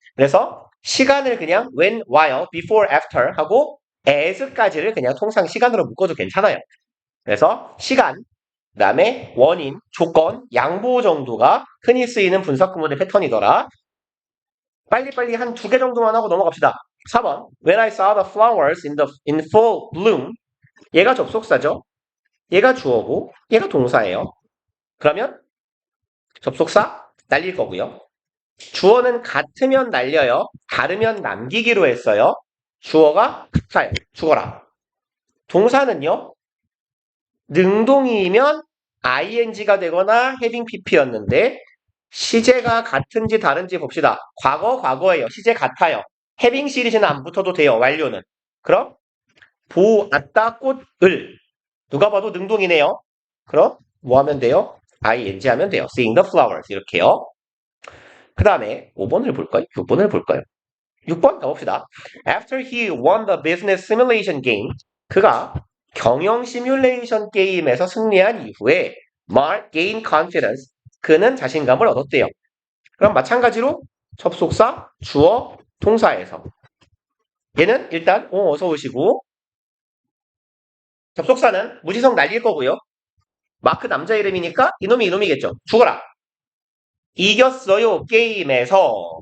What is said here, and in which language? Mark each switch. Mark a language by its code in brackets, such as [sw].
[ko] 그래서 시간을 그냥 when, while, before, after 하고 as까지를 그냥 통상 시간으로 묶어도 괜찮아요. 그래서 시간, 그 다음에 원인, 조건, 양보 정도가 흔히 쓰이는 분사 구문의 패턴이더라. 빨리빨리 한 2개 정도만 하고 넘어갑시다. 4번. [en] When I saw the flowers in full bloom. [ko] 얘가 접속사죠. 얘가 주어고 얘가 동사예요. 그러면 접속사 날릴 거고요. 주어는 같으면 날려요. 다르면 남기기로 했어요. 주어가 같아요. 죽어라. 동사는요. 능동이면 ing가 되거나 having pp였는데 시제가 같은지 다른지 봅시다. 과거예요. 시제 같아요. having 시리즈는 안 붙어도 돼요. 완료는. 그럼 보았다 꽃을 누가 봐도 능동이네요. 그럼 뭐 하면 돼요? ing 하면 돼요. [en] seeing the flowers [ko] 이렇게요. 그 다음에 5번을 볼까요? 6번을 볼까요? 6번 가봅시다. [en] After he won the business simulation game, [ko] 그가 경영 시뮬레이션 게임에서 승리한 이후에 [en] Mark gained confidence, [ko] 그는 자신감을 얻었대요. 그럼 마찬가지로 접속사, 주어, 동사에서 얘는 일단 어서 오시고 접속사는 무지성 날릴 거고요. 마크 남자 이름이니까 이놈이겠죠. 죽어라. 이겼어요 게임에서.